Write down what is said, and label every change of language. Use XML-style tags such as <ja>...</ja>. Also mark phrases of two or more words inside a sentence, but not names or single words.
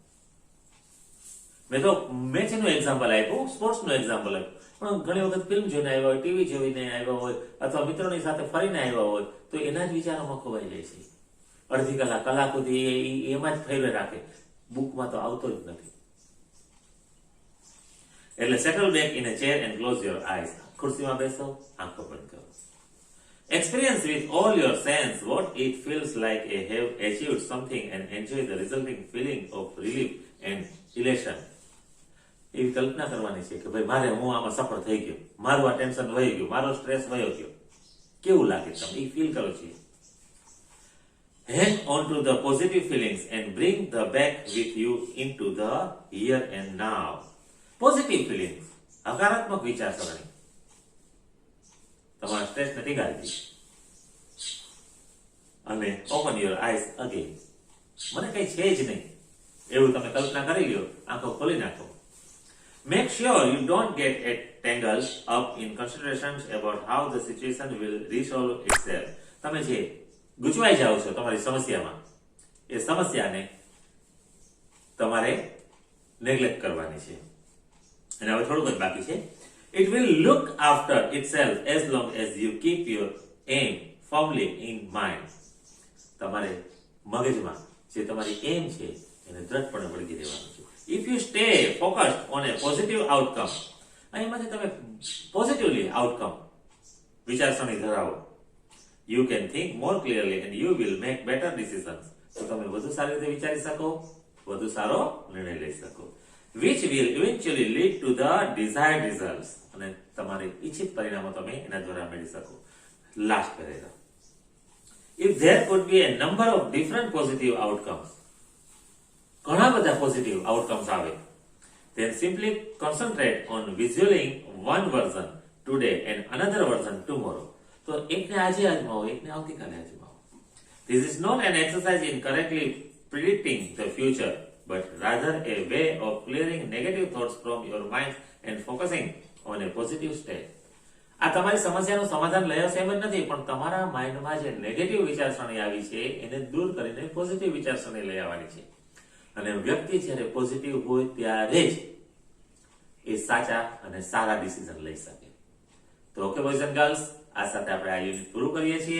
<gu>મેં તો મેચનું એક્ઝામ્પલ આપ્યું, સ્પોર્ટ્સનું એક્ઝામ્પલ આપ્યું, પણ ઘણી વખત ફિલ્મ જોઈને આવ્યા હોય, ટીવી જોઈને આવ્યા હોય, અથવા મિત્રોની સાથે ફરીને આવ્યા હોય તો એના જ વિચારોમાં ખોવાઈ જાય છે. અડધી કલાક સુધી એમાં જ ફેરવે રાખે, બુકમાં તો આવતો જ નથી.</gu> <en>એટલે settle back in a chair and close your eyes.</en> <gu>ખુરશીમાં બેસો, આંખો બંધ કરો.</gu> <en>Experience with all your sense what it feels like a have achieved something and enjoy the resulting feeling of relief and elation.</en> <gu>એવી કલ્પના કરવાની છે કે ભાઈ મારે હું આમાં સફળ થઈ ગયો, મારું આ ટેન્શન વહી ગયું, મારો સ્ટ્રેસ વયો ગયો. કેવું લાગે તમે એ ફીલ કરો છો.</gu> <en>Hang on to the positive feelings and bring the back with you into the here and now. Positive feelings,</en> <gu>હકારાત્મક વિચારસરણી તમારા સ્ટ્રેસને ટીંગાડી અને</gu> <en>open your eyes again.</en> <gu>મને કઈ છે જ નહીં એવું તમે કલ્પના કરી લ્યો, આંખો ખોલી નાખો.</gu> <en>Make sure you don't get tangled up in considerations about how the situation will resolve itself.</en> <gu>તમે જે ગૂંચવાઈ જાઓ છો તમારી સમસ્યામાં, એ સમસ્યાને તમારે નેગ્લેક્ટ કરવાની છે. અને હવે થોડુંક જ બાકી છે.</gu> <en>It will look after itself as long as you keep your aim firmly in mind.</en> <gu>તમારે મગજમાં જે તમારી એમ છે એને દ્રઢપણે વળગી રહેવાનું છે.</gu> <en>If you stay focused on a positive outcome,</en> <gu>અહીંમાંથી તમે</gu> <en>positively outcome</en> <gu>વિચારસરણી ધરાવો,</gu> <en>you can think more clearly and you will make better decisions.</en> <gu>તો તમે વધુ સારી રીતે વિચારી શકો, વધુ સારો નિર્ણય લઈ શકો,</gu> <en>which will eventually lead to the desired results.</en> <gu>અને તમારી ઈચ્છિત પરિણામો તમે એના દ્વારા મેળવી શકો.</gu> <en>last paragraph. If there could be a number of different positive outcomes,</en> <gu>ઘણા બધા</gu> <en>positive outcomes</en> <gu>આવે,</gu> <en>then simply concentrate on visualizing one version today and another version tomorrow.</en> <gu>તો એકને આજે અજમાવો, એકને આવતીકાલે અજમાવો.</gu> <en>This is not an exercise in correctly predicting the future, but rather a way of clearing negative thoughts from your mind and focusing on a positive state.</en> <gu>આ તમારી સમસ્યાનું સમાધાન લઈ આવશે એમ જ નથી, પણ તમારા માઇન્ડમાં જે નેગેટિવ વિચારસરણી આવી છે એને દૂર કરીને પોઝિટિવ વિચારસરણી લઈ આવવાની છે. અને વ્યક્તિ જ્યારે પોઝિટિવ હોય ત્યારે જ એ સાચા અને સારા ડિસિઝન લઈ શકે. તો</gu> <en>okay boys and girls,</en> <gu>આ સાથે આપણે આ યુનિટ પૂરું કરીએ છીએ.</gu>